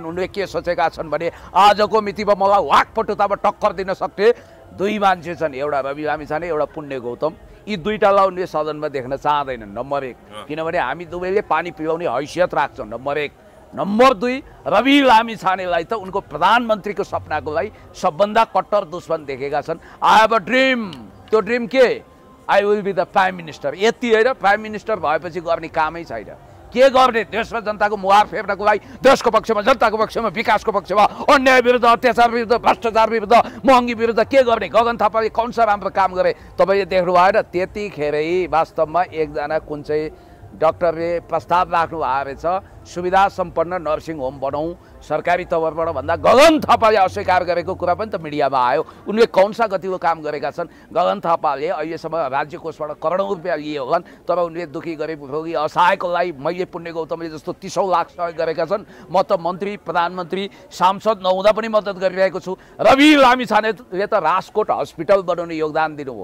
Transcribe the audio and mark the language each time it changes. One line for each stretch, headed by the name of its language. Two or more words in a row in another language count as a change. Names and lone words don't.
Nepali: उनले के सोचेका छन् भने आजको मितिमा मलाई वाकपटुतामा टक्कर दिन सक्ने दुई मान्छे छन्, एउटा रवि लामिछाने, एउटा पुण्य गौतम। यी दुईटालाई उनले सदनमा देख्न चाहँदैनन्, नम्बर 1। किनभने हामी दुवैले पानी पिलाउने हैसियत राख्छौँ, नम्बर 1। नम्बर 2, रवि लामिछानेलाई त उनको प्रधानमन्त्रीको सपनाको लागि सबभन्दा कट्टर दुश्मन देखेका छन्।
English: I have a dream.
Nepali: त्यो ड्रिम के?
English: I will be the prime minister.
Nepali: यति होइन,
English: prime minister
Nepali: भएपछि गर्ने कामै छैन। के गर्ने? देश र जनताको मुहार फेर्नको लागि देशको पक्षमा, जनताको पक्षमा, विकासको पक्षमा, अन्याय विरुद्ध, अत्याचार विरुद्ध, भ्रष्टाचार विरुद्ध, महँगी विरुद्ध के गर्ने? गगन थापाले
Hindi: कौन सा
Nepali: राम्रो काम गरे तपाईँले देख्नु भएन? त्यतिखेरै वास्तवमा एकजना कुन चाहिँ डाक्टरले प्रस्ताव राख्नु भएको रहेछ, सुविधा सम्पन्न
English: nursing home
Nepali: बनाऊ सरकारी तवरबाट भन्दा गगन थापाले अस्वीकार गरेको कुरा पनि त मिडियामा आयो। उनले
Hindi: कौन सा
Nepali: गतिलो काम गरेका छन्? गगन थापाले अहिलेसम्म राज्य कोषबाट करोडौँ रुपियाँ लिए होलान्, तर उनले दुखी गरिब रोगी असहायको लागि मैले पुण्य गौतमले जस्तो 30 लाख सहयोग गरेका छन्। म त मन्त्री, प्रधानमन्त्री, सांसद नहुँदा पनि मद्दत गरिरहेको छु। रवि लामिछानेले त राजकोट हस्पिटल बनाउने योगदान दिनुभयो।